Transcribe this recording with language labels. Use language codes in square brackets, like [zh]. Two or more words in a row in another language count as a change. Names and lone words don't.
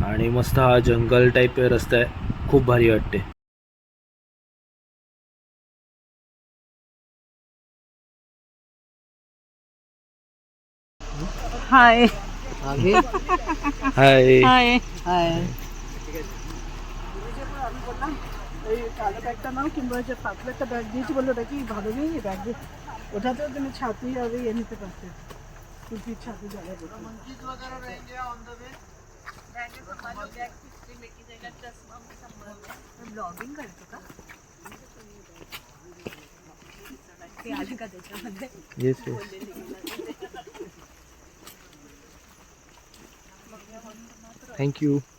[mr] आणि मस्त हा जंगल टाईप रस्ता आहे, खूप भारी वाटते. हाय हाय [bn] हाय हाय কালো ব্যাগটা নাও কিংবা যে পাতলা একটা ব্যাগ দিয়েছি বললো ওটা কি ভালো নেই ব্যাগ ওটাতেও তুমি ছাতি আর ইয়ে নিতে পারতে টুপির ছাতি যাবে [mr] ब्लॉगिंग करतो का ते आलं का त्याच्यामध्ये [en] yes thank you.